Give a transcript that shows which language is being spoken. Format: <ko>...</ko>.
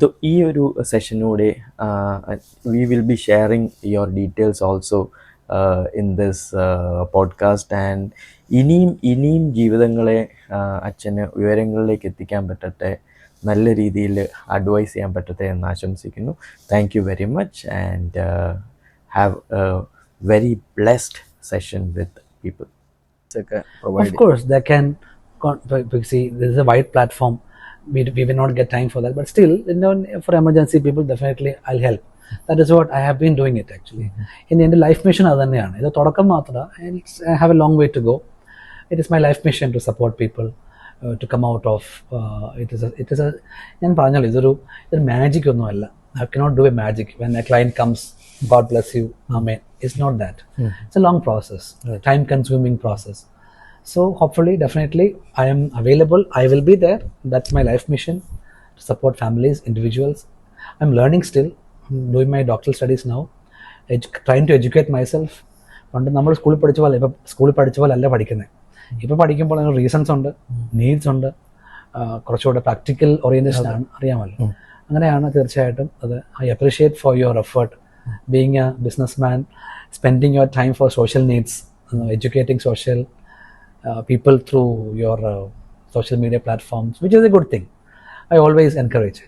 <ml>ഈ ഒരു സെഷനൂടെ</ml> <en>we will be sharing your details also in this podcast,</en> <ml>and ഇനിയും ജീവിതങ്ങളെ അച്ഛന് ഉയരങ്ങളിലേക്ക് എത്തിക്കാൻ പറ്റട്ടെ, നല്ല രീതിയിൽ അഡ്വൈസ് ചെയ്യാൻ പറ്റട്ടെ എന്ന് ആശംസിക്കുന്നു.</ml> <en>Thank you very much, and have a very blessed session with people. Of course, they can see this is a wide platform. We will not get time for that, but still, for emergency people, definitely I'll help. That is what I have been doing it actually. In the life mission</en> <ml>adu thaneyanu. Idu thodakkam maatra.</ml> <en>I have a long way to go. It is my life mission to support people to come out of it is a</en> <ml>ഞാൻ പറഞ്ഞല്ലോ, ഇതൊരു magic ഒന്നും അല്ല.</ml> <en>I cannot do a magic when a client comes, God bless you, amen. It's not that. It's a long process, time consuming process. So hopefully, definitely I am available. I will be there. That's my life mission, to support families, individuals. I'm learning still. I'm doing my doctoral studies now, trying to educate myself.</en> <ml>പണ്ട് നമ്മൾ സ്കൂളിൽ പഠിച്ച പോലെ അല്ല പഠിക്കുന്നത്. ഇപ്പോൾ പഠിക്കുമ്പോൾ അതിന് റീസൺസ് ഉണ്ട്, നീഡ്സ് ഉണ്ട്, കുറച്ചുകൂടെ പ്രാക്ടിക്കൽ ഓറിയന്റേഷൻ ആണ്, അറിയാമല്ലോ. അങ്ങനെയാണ് തീർച്ചയായിട്ടും അത്.</ml> <en>I appreciate for your effort, being a business man, spending your time for social needs, educating social people through your social media platforms, which is a good thing. I always encourage.</en>